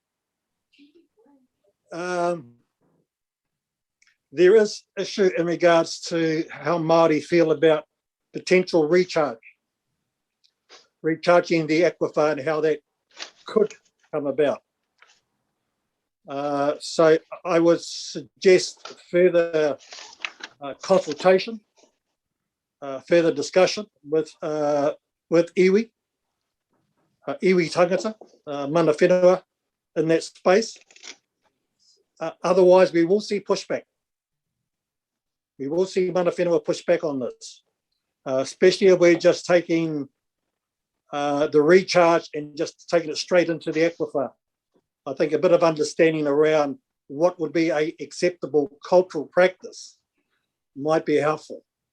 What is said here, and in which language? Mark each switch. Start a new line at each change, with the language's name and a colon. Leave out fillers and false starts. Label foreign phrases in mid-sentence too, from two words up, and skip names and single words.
English: There is issue in regards to how Māori feel about potential recharging the aquifer and how that could come about. So I would suggest further consultation, further discussion with
Māori: iwi tangata, mana whenua
English: in that space. Otherwise, we will see pushback. We will see
Māori: mana whenua
English: pushback on this, especially if we're just taking the recharge and just taking it straight into the aquifer. I think a bit of understanding around what would be a acceptable cultural practice might be helpful.